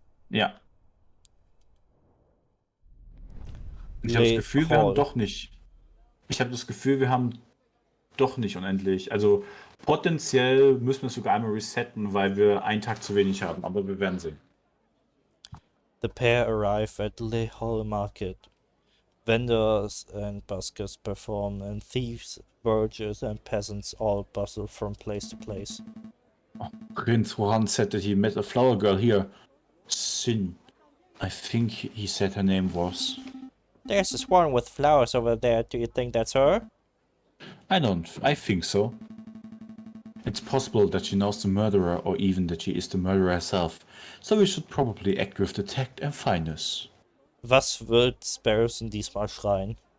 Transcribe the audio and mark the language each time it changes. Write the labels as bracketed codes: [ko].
[de] Ja. Ich habe das Gefühl, wir haben doch nicht. Ich habe das Gefühl, wir haben doch nicht unendlich. Also potenziell müssen wir es sogar einmal resetten, weil wir einen Tag zu wenig haben, aber wir werden sehen. [en] The pair arrive at Le Hall Market. Vendors and buskers perform, and thieves burghers and peasants all bustle from place to place. Prince Rohan said that he met a flower girl here. Sin. I think he said her name was. There's a swan with flowers over there. Do you think that's her? I think so. It's possible that she knows the murderer or even that she is the murderer herself. So we should probably act with the tact and fineness. [de] Was wird Sparrowson diesmal schreien?